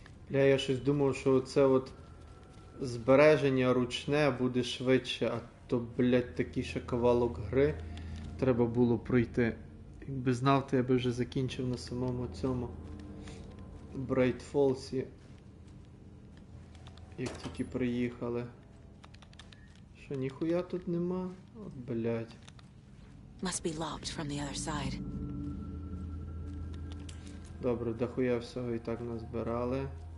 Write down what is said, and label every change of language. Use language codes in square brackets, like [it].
[uk] Я щось думав, що оце от збереження ручне буде швидше, а то, блядь, такий ще кавалок гри треба було пройти. Якби знав, то я би вже закінчив на самому цьому Брайт Фолсі, як тільки приїхали. Що, ніхуя тут нема? От, блядь. [en] Must be locked from the other side. [uk] Добре, дохуя всього і так назбирали.